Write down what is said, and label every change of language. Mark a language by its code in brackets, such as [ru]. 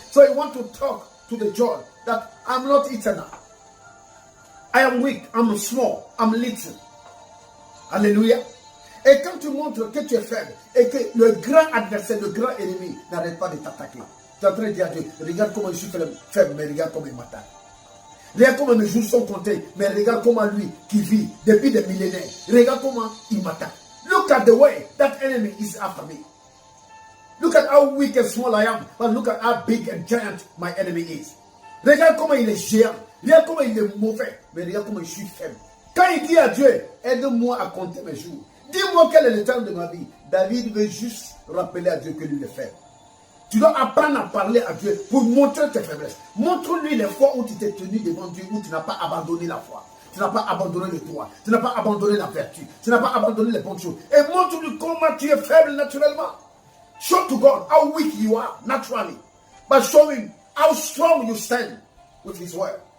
[en] So he wants to talk to the judge that I'm not eternal. I am weak, I'm small, I'm little. [fr] Alléluia. Et quand tu montres que tu es faible et que le grand adversaire, le grand ennemi n'arrête pas de t'attaquer, tu es en train de dire à Dieu, regarde comment je suis faible, mais regarde comment il m'attaque. Regarde comment mes jours sont comptés, mais regarde comment lui qui vit depuis des millénaires, regarde comment il m'attaque. [en] Look at the way that enemy is after me. Look at how weak and small I am, but look at how big and giant my enemy is. [fr] Regarde comment il est géant, regarde comment il est mauvais, mais regarde comment je suis faible. Quand il dit à Dieu, aide-moi à compter mes jours, dis-moi quel est le temps de ma vie, David veut juste rappeler à Dieu que lui est faible. Tu dois apprendre à parler à Dieu pour montrer tes faiblesses. Montre-lui les fois où tu t'es tenu devant Dieu, où tu n'as pas abandonné la foi. Tu n'as pas abandonné le droit. Tu n'as pas abandonné la vertu. Tu n'as pas abandonné les bonnes choses. Et montre-lui comment tu es faible naturellement. [en] Show to God how weak you are naturally. But show him how strong you stand with his word.